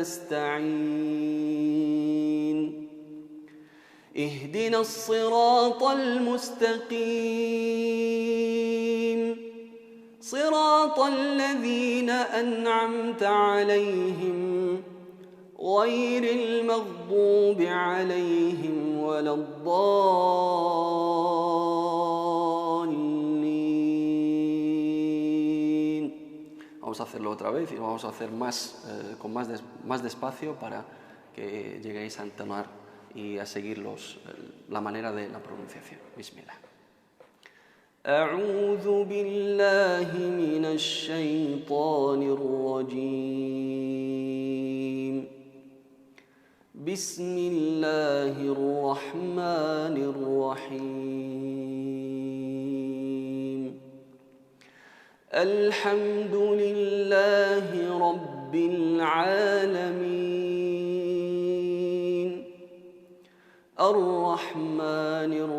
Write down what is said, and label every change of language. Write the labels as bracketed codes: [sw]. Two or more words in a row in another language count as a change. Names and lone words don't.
[ar] نستعين اهدنا الصراط المستقيم صراط الذين أنعمت عليهم غير المغضوب عليهم ولا الضالين. [es] Vamos a hacerlo otra vez y lo vamos a hacer más despacio para que lleguéis a entonar y a seguir la manera de la pronunciación. Bismillah. [ar] أعوذ بالله من الشيطان الرجيم بسم الله الرحمن الرحيم الحمد لله رب العالمين الرحمن